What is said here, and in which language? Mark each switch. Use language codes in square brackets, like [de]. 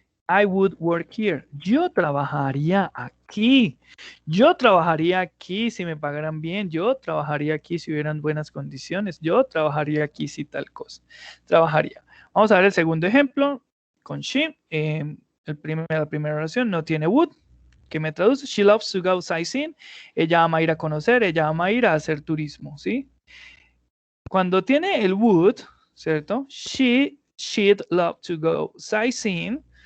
[en] I would work here. [es] Yo trabajaría aquí. Yo trabajaría aquí si me pagaran bien. Yo trabajaría aquí si hubieran buenas condiciones. Yo trabajaría aquí si tal cosa. Trabajaría. Vamos a ver el segundo ejemplo con she. La primera oración no tiene would. Que me traduce, [en] she loves to go sightseeing. [es] Ella ama ir a conocer, ella ama ir a hacer turismo, ¿sí? Cuando tiene el would, ¿cierto? [en] She'd love to go sightseeing.